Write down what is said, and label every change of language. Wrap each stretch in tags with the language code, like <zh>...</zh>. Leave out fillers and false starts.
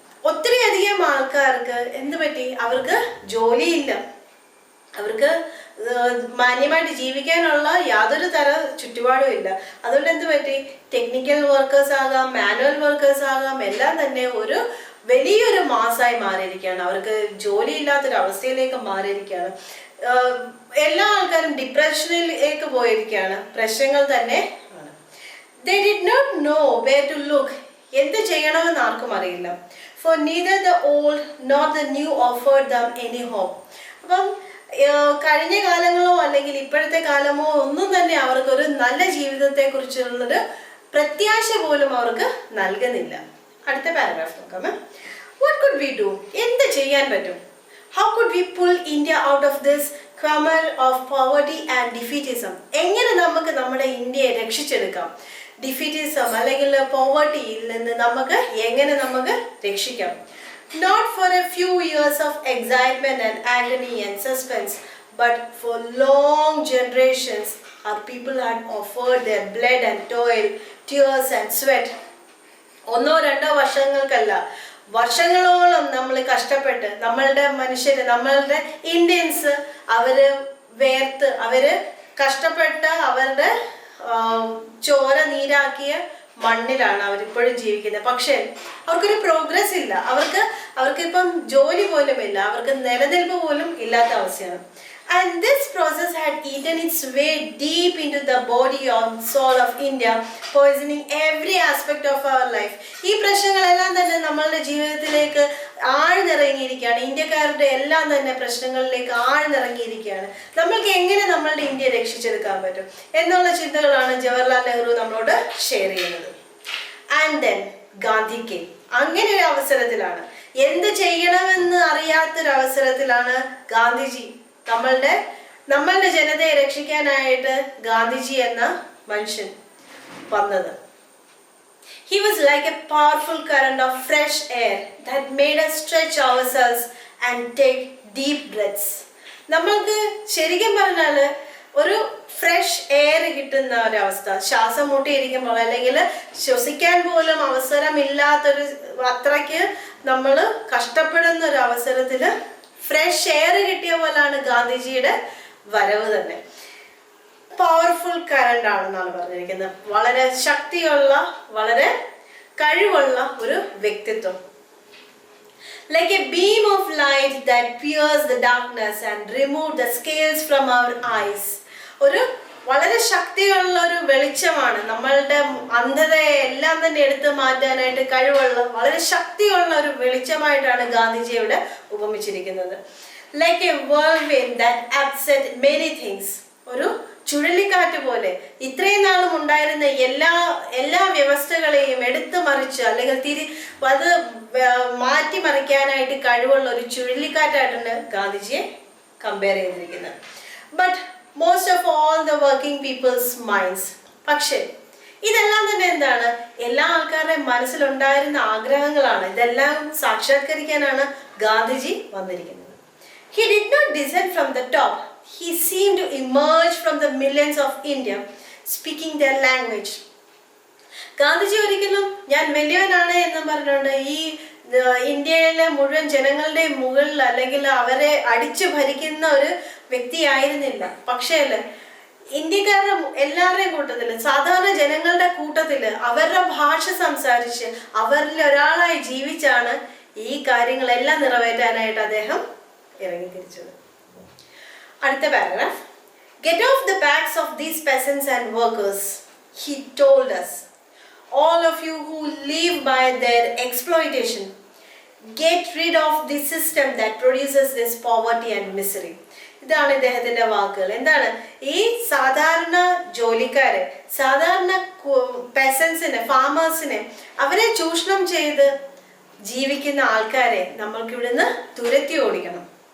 <ml>ഒത്തിരി അധികം ആൾക്കാർക്ക് എന്ത് പറ്റി? അവർക്ക് ജോലിയില്ല, അവർക്ക് മാന്യമായിട്ട് ജീവിക്കാനുള്ള യാതൊരു തര ചുറ്റുപാടും ഇല്ല. അതുകൊണ്ട് എന്ത് പറ്റി? ടെക്നിക്കൽ വർക്കേഴ്സ് ആകാം, മാനുവൽ വർക്കേഴ്സ് ആകാം, എല്ലാം തന്നെ ഒരു വലിയൊരു മാസായി മാറിയിരിക്കുകയാണ്. അവർക്ക് ജോലി ഇല്ലാത്തൊരു അവസ്ഥയിലേക്ക് മാറിയിരിക്കുകയാണ്. എല്ലാ ആൾക്കാരും ഡിപ്രഷനിലേക്ക് പോയിരിക്കുകയാണ്. പ്രശ്നങ്ങൾ തന്നെ ആണ്.</ml> <en>They did not know where to look.</en> <ml>എന്ത് ചെയ്യണമെന്ന് ആർക്കും അറിയില്ല.</ml> <en>For neither the old nor the new offered them any hope.</en> <ml>അപ്പം കഴിഞ്ഞ കാലങ്ങളോ അല്ലെങ്കിൽ അല്ലെങ്കിൽ ഇപ്പോഴത്തെ കാലമോ ഒന്നും തന്നെ അവർക്കൊരു നല്ല ജീവിതത്തെക്കുറിച്ചുള്ളൊരു പ്രത്യാശ പോലും അവർക്ക് നൽകുന്നില്ല. അടുത്ത പാരഗ്രാഫ് നോക്കാം.</ml> <en>What could we do?</en> <ml>എന്ത് ചെയ്യാൻ പറ്റും?</ml> <en>How could we pull India out of this quagmire of poverty and defeatism?</en> <ml>എങ്ങനെ നമുക്ക് നമ്മുടെ ഇന്ത്യയെ രക്ഷിച്ചെടുക്കാം? ഡിഫീറ്റിസം അല്ലെങ്കിൽ പോവർട്ടിയിൽ നിന്ന് എങ്ങനെ നമുക്ക് രക്ഷിക്കാം?</ml> <en>Not for a few years of excitement and agony and suspense, but for long generations our people had offered their blood and toil, tears and sweat.</en> <ml>ഒന്നോ രണ്ടോ വർഷങ്ങൾക്കല്ല, വർഷങ്ങളോളം നമ്മൾ കഷ്ടപ്പെട്ട് നമ്മളുടെ ഇന്ത്യൻസ് വേർത്ത് കഷ്ടപ്പെട്ട അവരുടെ ചോര നീരാക്കിയ മണ്ണിലാണ് അവരിപ്പോഴും ജീവിക്കുന്നത്. പക്ഷേ അവർക്കൊരു പ്രോഗ്രസ് ഇല്ല. അവർക്കിപ്പം ജോലി പോലും ഇല്ല, അവർക്ക് നിലനിൽപ്പ് പോലും ഇല്ലാത്ത അവസ്ഥയാണ്.</ml> <en>And this process had eaten its way deep into the body and soul of India, poisoning every aspect of our life.</en> <ml>ഈ പ്രശ്നങ്ങളെല്ലാം തന്നെ നമ്മളുടെ ജീവിതത്തിലേക്ക് ആഴ്ന്നിറങ്ങിയിരിക്കുകയാണ്. ഇന്ത്യക്കാരുടെ എല്ലാം തന്നെ പ്രശ്നങ്ങളിലേക്ക് ആഴ്ന്നിറങ്ങിയിരിക്കുകയാണ്. നമ്മൾക്ക് എങ്ങനെ നമ്മളുടെ ഇന്ത്യയെ രക്ഷിച്ചെടുക്കാൻ പറ്റും എന്നുള്ള ചിന്തകളാണ് ജവഹർലാൽ നെഹ്റു നമ്മളോട് ഷെയർ ചെയ്യുന്നത്.</ml> <en>And then Gandhi came.</en> <ml>അങ്ങനെ ഒരു അവസരത്തിലാണ്, എന്ത് ചെയ്യണമെന്ന് അറിയാത്തൊരവസരത്തിലാണ് ഗാന്ധിജി നമ്മളുടെ ജനതയെ രക്ഷിക്കാനായിട്ട് ഗാന്ധിജി എന്ന മനുഷ്യൻ വന്നത്.</ml> <en>He was like a powerful current of fresh air that made us stretch ourselves and take deep breaths.</en> <ml>നമ്മൾക്ക് ശരിക്കും പറഞ്ഞാൽ ഒരു ഫ്രഷ് എയർ കിട്ടുന്ന ഒരവസ്ഥ, ശ്വാസം മുട്ടിയിരിക്കുമ്പോൾ അല്ലെങ്കിൽ ശ്വസിക്കാൻ പോലും അവസരമില്ലാത്തൊരു അത്രയ്ക്ക് നമ്മൾ കഷ്ടപ്പെടുന്ന ഒരു അവസരത്തിൽ ഫ്രഷ് എയർ കിട്ടിയ പോലാണ് ഗാന്ധിജിയുടെ വരവ് തന്നെ. പവർഫുൾ കറണ്ട് ആണെന്നാണ് പറഞ്ഞിരിക്കുന്നത്. വളരെ ശക്തിയുള്ള, വളരെ കഴിവുള്ള ഒരു വ്യക്തിത്വം.</ml> <en>Like a beam of light that pierced the darkness and removed the scales from our eyes.</en> <ml>ഒരു വളരെ ശക്തിയുള്ള ഒരു വെളിച്ചമാണ്, നമ്മളുടെ അന്ധതയെ എല്ലാം തന്നെ എടുത്തു മാറ്റാനായിട്ട് കഴിവുള്ള വളരെ ശക്തിയുള്ള ഒരു വെളിച്ചമായിട്ടാണ് ഗാന്ധിജിയുടെ ഉപമിച്ചിരിക്കുന്നത്.</ml> <en>Like a whirlwind that upset many things.</en> <ml>ഒരു ചുഴലിക്കാറ്റ് പോലെ ഇത്രയും നാളും ഉണ്ടായിരുന്ന എല്ലാ വ്യവസ്ഥകളെയും എടുത്തു മറിച്ച് അല്ലെങ്കിൽ അത് മാറ്റിമറിക്കാനായിട്ട് കഴിവുള്ള ഒരു ചുഴലിക്കാറ്റായിട്ടാണ് ഗാന്ധിജിയെ കമ്പയർ ചെയ്തിരിക്കുന്നത്.</ml> <en>But most of all the working people's minds.</en> <ml>പക്ഷേ ഇതെല്ലാം തന്നെ എന്താണ്? എല്ലാ ആൾക്കാരുടെയും മനസ്സിലുണ്ടായിരുന്ന ആഗ്രഹങ്ങളാണ്. ഇതെല്ലാം സാക്ഷാത്കരിക്കാനാണ് ഗാന്ധിജി വന്നിരിക്കുന്നത്.</ml> <en>He did not descend from the top. He seemed to emerge from the millions of India, speaking their language.</en> <ml>Gandhiji ഒരിക്കലും ഞാൻ വലിയവനാണ് എന്നും പറഞ്ഞുകൊണ്ട് ഈ ഇന്ത്യയിലെ മുഴുവൻ ജനങ്ങളുടെ മുകളിൽ അല്ലെങ്കിൽ അവരെ അടിച്ചു ഭരിക്കുന്ന ഒരു വ്യക്തിയായിരുന്നില്ല. പക്ഷേ ഇന്ത്യക്കാരുടെ എല്ലാവരുടെയും കൂട്ടത്തിൽ, സാധാരണ ജനങ്ങളുടെ കൂട്ടത്തിൽ അവരുടെ ഭാഷ സംസാരിച്ച് അവരിൽ ഒരാളായി ജീവിച്ചാണ് ഈ കാര്യങ്ങളെല്ലാം നിറവേറ്റാനായിട്ട് അദ്ദേഹം ഇറങ്ങിത്തിരിച്ചത്. അടുത്ത paragraph.</ml> <en>Get off the backs of these peasants and workers, he told us. All of you who live by their exploitation, get rid of the system that produces this poverty and misery.</en> <ml>ഇതാണ് ഇദ്ദേഹത്തിന്റെ വാക്കുകൾ. എന്താണ്? ഈ സാധാരണ ജോലിക്കാരെ, സാധാരണ പെസൻസിനെ, ഫാമേഴ്സിനെ, അവരെ ചൂഷണം ചെയ്ത് ജീവിക്കുന്ന ആൾക്കാരെ നമ്മൾക്ക് ഇവിടുന്ന് തുരത്തി ഓടിക്കണം.</ml>